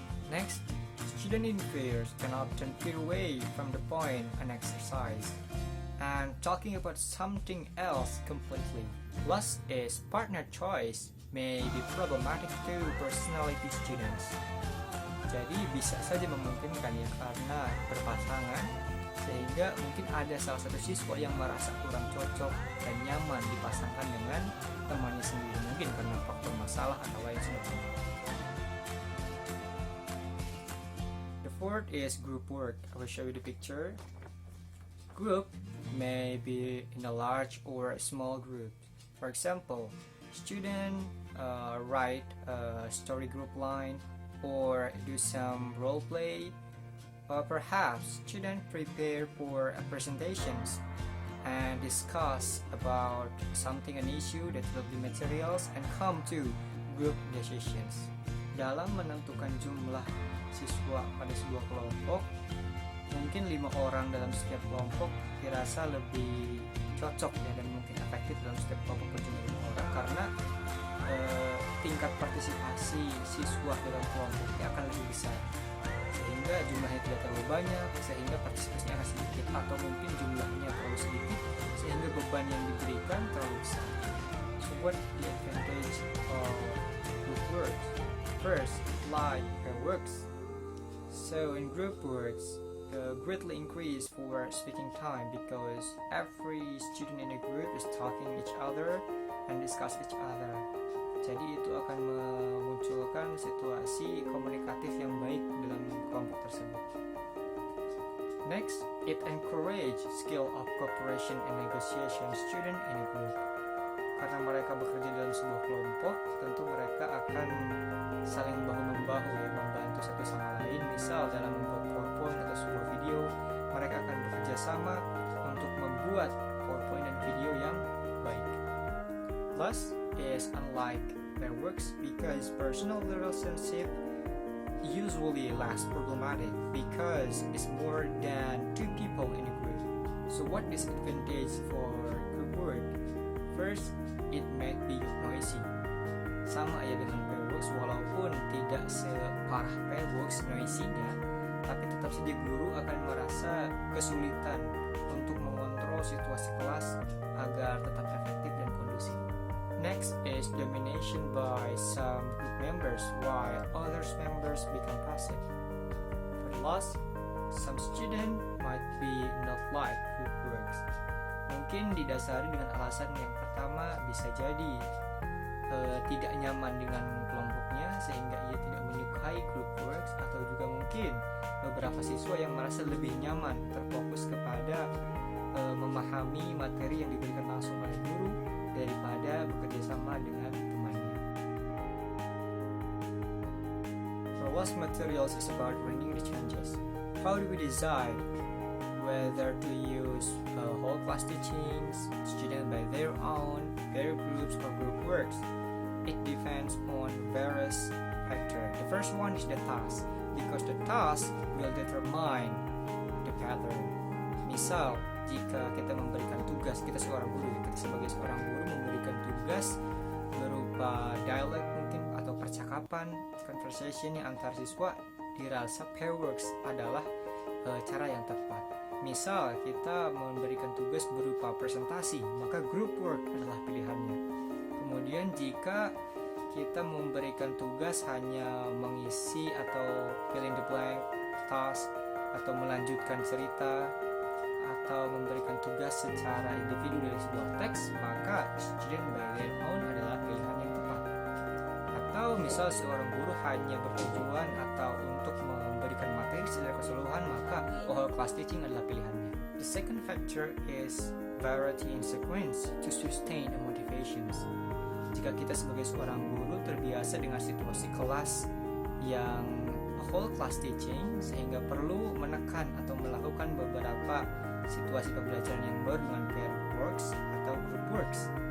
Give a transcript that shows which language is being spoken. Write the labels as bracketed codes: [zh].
[en] Next, student in pairs can often veer away from the point an exercise and talking about something else completely. Last is partner choice may be problematic to personality students. [id] Jadi bisa saja memungkinkan ya, karena berpasangan sehingga mungkin ada salah satu siswa yang merasa kurang cocok dan nyaman dipasangkan dengan temannya sendiri, mungkin karena faktor masalah atau lain sebagainya. [en] The fourth is group work. I will show you the picture. Group may be in a large or a small group. For example, student write a story group line or do some role play, or perhaps students prepare for presentations and discuss about something, an issue that will be materials, and come to group decisions. [id] Dalam menentukan jumlah siswa pada sebuah kelompok, mungkin 5 orang dalam setiap kelompok dirasa lebih cocok ya, dan mungkin efektif dalam setiap kelompok berjumlah 5 orang, karena tingkat partisipasi siswa dalam kelompoknya akan lebih besar, sehingga jumlahnya tidak terlalu banyak sehingga partisipasinya akan sedikit, atau mungkin jumlahnya terlalu sedikit sehingga beban yang diberikan terlalu besar. [en] So what the advantage of group works? First, like pair works. So in group works, greatly increase for speaking time because every student in a group is talking each other and discuss each other. [id] Jadi itu akan memunculkan situasi komunikatif yang baik dalam kelompok tersebut. [en] Next, it encourage skill of cooperation and negotiation student in a group. [id] Karena mereka bekerja dalam sebuah kelompok, tentu mereka akan saling bahu-membahu ya, membantu satu sama lain. Misal dalam membuat PowerPoint atau sebuah video, mereka akan bekerja sama untuk membuat PowerPoint dan video yang baik. [en] Last is unlike pair works because personal relationship usually less problematic because it's more than 2 people in a group. So what disadvantage for group work? First, it might be noisy. [id] Sama ya dengan pair works, walaupun tidak separah pair works noisy-nya, tapi tetap saja guru akan merasa kesulitan untuk mengontrol situasi kelas agar tetap efektif dan kondusif. [en] Next is domination by some group members while others members become passive. For the last, some student might be not like group works. [id] Mungkin didasari dengan alasan yang pertama, bisa jadi tidak nyaman dengan kelompoknya sehingga ia tidak menyukai group works, atau juga mungkin beberapa siswa yang merasa lebih nyaman terfokus kepada memahami materi yang diberikan langsung oleh guru daripada bekerja sama dengan temannya. [en] For last materials is about bringing the changes. How do we decide whether to use whole class teachings, students by their own, pair groups, or group works? It depends on various factors. The first one is the task, because the task will determine the pattern. [id] Misal, jika kita memberikan tugas, kita seorang guru, kita sebagai seorang guru memberikan tugas berupa dialog mungkin atau percakapan, conversation yang antar siswa, dirasa pair works adalah cara yang tepat. Misal kita memberikan tugas berupa presentasi, maka group work adalah pilihannya. Kemudian jika kita memberikan tugas hanya mengisi atau fill in the blank task, atau melanjutkan cerita, atau memberikan tugas secara individu dari sebuah teks, maka student by their own adalah pilihan yang tepat. Atau misal seorang guru hanya bertujuan atau untuk memberikan materi secara keseluruhan, maka whole class teaching adalah pilihannya. [en] The second factor is variety in sequence to sustain the motivations. [id] Jika kita sebagai seorang guru terbiasa dengan situasi kelas yang whole class teaching, sehingga perlu menekan atau melakukan beberapa situasi pembelajaran yang baru dengan pair works atau group works.